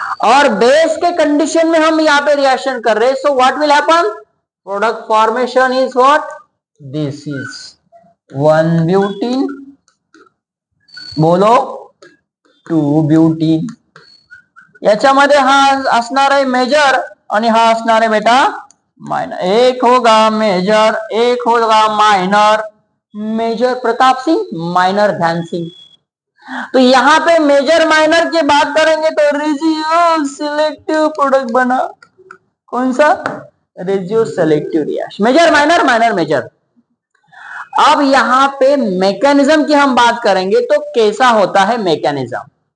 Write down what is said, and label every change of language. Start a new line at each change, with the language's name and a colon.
Hindi: और बेस के कंडीशन में हम यहाँ पे रिएक्शन कर रहे हैं,
English: So what will happen? Product formation is what? This is 1 butene, बोलो 2 butene.
Marathi: याच्यामध्ये हा असणार आहे मेजर आणि हा असणार आहे बेटा माइनर।
Hindi: एक होगा मेजर, एक होगा minor. Major Pratap Singh, minor ध्यान सिंह। तो यहाँ पे मेजर माइनर की बात करेंगे तो रेजियो सिलेक्टिव प्रोडक्ट बना। कौन सा? रेजियो selective reaction. Major minor, minor major. अब यहाँ पे मेकॅनिझम की हम बात करेंगे तो कैसा होता है मेकॅनिझम।